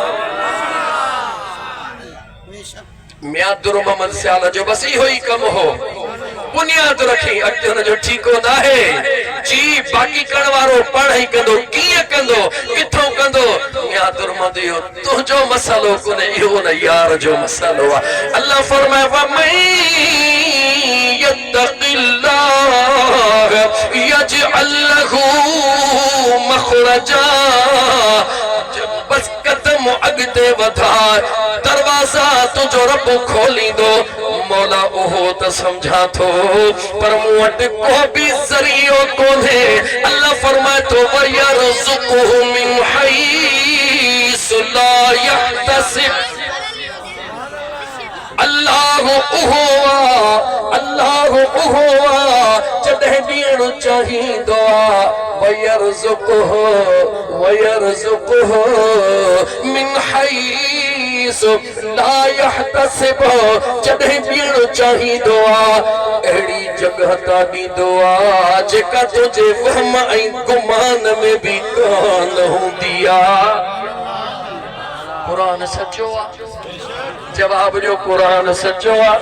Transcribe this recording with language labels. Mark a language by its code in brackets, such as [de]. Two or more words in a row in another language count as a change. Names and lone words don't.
[sd] मियादुर मोहम्मद सियाल जो बस इहो ई कम हो, बुनियाद रखी अॻिते हुन जो ठीको न आहे जी। बाक़ी करण वारो पाण ई कंदो, कीअं कंदो, किथों कंदो, मियादुर मोहम्मद इहो तुंहिंजो मसालो कोन्हे, इहो न यार जो मसालो आहे। [ar] अल्लाह फरमाए ومن يتق الله يجعل له مخرجا. [sd] बस कदम अॻिते वधाए, दरवाज़ा तुंहिंजो रब खोलींदो। मौला उहो त समझा थो, पर मूं वटि को बि ज़रियो कोन्हे। [ar] अल्लाह [sd] फरमाए थो [ar] ويرزقه من حيث لا يحتسب. [sd] अल्लाह उहो आहे, अल्लाह उहो आहे जॾहिं ॾियणु चाहींदो आहे। [ar] ويرزقه من حيث لا يحتسب, [sd] जॾहिं ॾियणु चाहींदो आहे अहिड़ी जॻह तां ॾींदो आहे जेका तुंहिंजे वहम ऐं गुमान में बि कान हूंदी आहे। क़ुरान सचो आहे, जवाब जो क़ुरान सचो आहे।